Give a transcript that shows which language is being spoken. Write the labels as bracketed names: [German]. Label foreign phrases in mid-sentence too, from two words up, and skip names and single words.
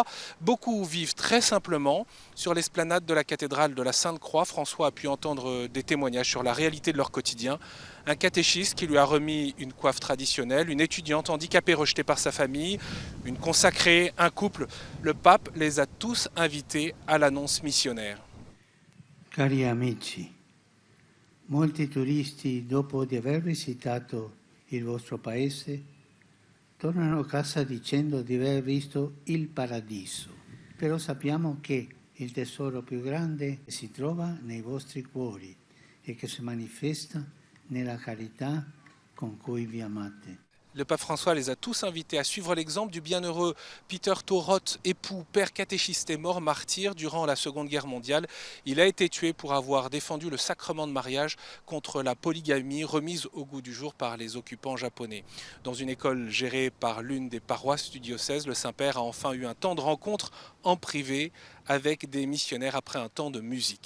[French] Beaucoup vivent très simplement. Sur l'esplanade de la cathédrale de la Sainte-Croix, François a pu entendre des témoignages sur la réalité de leur quotidien. Un catéchiste qui lui a remis une coiffe traditionnelle, une étudiante handicapée rejetée par sa famille, une consacrée, un couple. Le pape les a tous invités à l'annonce missionnaire. [Italian] Cari amici, molti turisti dopo di aver visitato il vostro paese tornano a casa dicendo di aver visto il paradiso, però sappiamo che il tesoro più grande si trova nei vostri cuori e che si manifesta nella carità con cui vi amate. [French] Le pape François les a tous invités à suivre l'exemple du bienheureux Peter Thoroth, époux, père catéchiste et mort martyr durant la Seconde Guerre mondiale. Il a été tué pour avoir défendu le sacrement de mariage contre la polygamie remise au goût du jour par les occupants japonais. Dans une école gérée par l'une des paroisses du diocèse, le Saint-Père a enfin eu un temps de rencontre en privé avec des missionnaires après un temps de musique.